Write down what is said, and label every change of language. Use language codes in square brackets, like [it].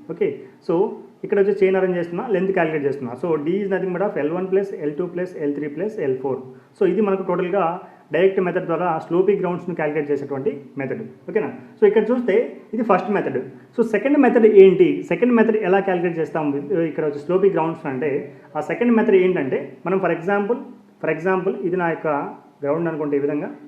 [te] Okay, so ఇక్కడ వచ్చి chain arrange చేస్తున్నా, లెంత్ క్యాలిక్యులేట్ చేస్తున్నా. So [en] d is nothing but of L1 plus L2 plus L3 plus L4. [te] So ఇది మనకు టోటల్గా డైరెక్ట్ మెథడ్ ద్వారా స్లోపీ గ్రౌండ్స్ని క్యాలిక్యులేట్ చేసేటువంటి మెథడ్. ఓకేనా, సో ఇక్కడ చూస్తే ఇది first method. So second method ఏంటి, సెకండ్ మెథడ్ ఎలా క్యాలిక్యులేట్ చేస్తాం ఇక్కడ వచ్చి స్లోపీ గ్రౌండ్స్ అంటే ఆ సెకండ్ మెథడ్ ఏంటంటే మనం ఫర్ ఎగ్జాంపుల్ ఇది నా యొక్క గ్రౌండ్ అనుకుంటే ఈ విధంగా.